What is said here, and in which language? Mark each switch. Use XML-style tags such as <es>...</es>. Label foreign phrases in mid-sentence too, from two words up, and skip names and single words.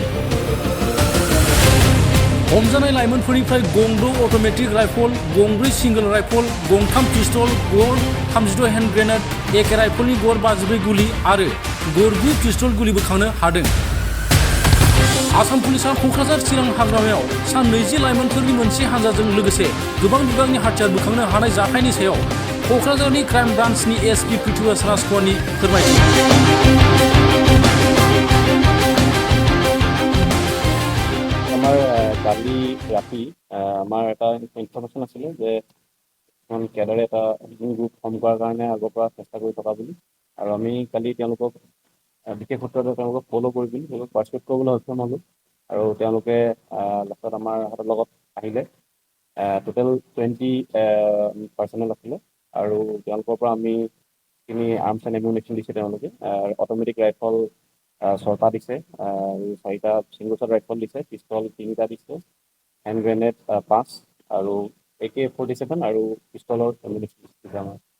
<brx>हमजानाय लाइमोनफोरनिफ्राय गं 6</brx> <en>automatic rifle,</en> <brx>गं 4</brx> <en>single rifle,</en> <brx>गं 3 पिस्तल, गर 36</brx> <en>hand grenade,</en> <brx>एके राइफलनि गर 54 गुलि आरो गर 9 पिस्तल गुलि बोखांनो हादों। आसाम पुलिसा क'क्राझार चिरां हाग्रामायाव सा 20 लाइमोनफोरनि मोनसे हान्जाजों लोगोसे गोबां बिबांनि हाथियार बोखांनो हानाय जाथायनि सायाव क'क्राझारनि क्राइम ब्रान्चनि एसपि पृथ्वीराज राजख'वारनि फोरमायथि।</brx> <as>আমাৰ কালি ৰাতি আমাৰ এটা ইনফৰমেশ্যন আছিলে যে এখন কেডাৰে এটা</as> <en>group form</en> <as>কৰাৰ কাৰণে আগৰ পৰা চেষ্টা কৰি থকা বুলি আৰু আমি কালি তেওঁলোকক বিশেষ সূত্ৰতে তেওঁলোকক ফ'ল' কৰি পিনি তেওঁলোকক পাৰ্চুৱেট কৰিবলৈ সক্ষম হ'লোঁ আৰু তেওঁলোকে লাষ্টত আমাৰ হাতৰ লগত আহিলে টোটেল 20 পাৰ্চনেল আছিলে আৰু তেওঁলোকৰ পৰা আমি যিখিনি</as> <en>arms and ammunition</en> <as>দিছে তেওঁলোকে</as> <en>automatic rifle</en> <as>6টা দিছে আৰু 4টা</as> <en>single shot rifle</en> <as>দিছে পিস্তল 3টা দিছে</as> <en>hand grenade</en> <as>5 আৰু AK-47 আৰু পিস্তলৰ এমিউনিশ্যন দিছে আমাৰ</as>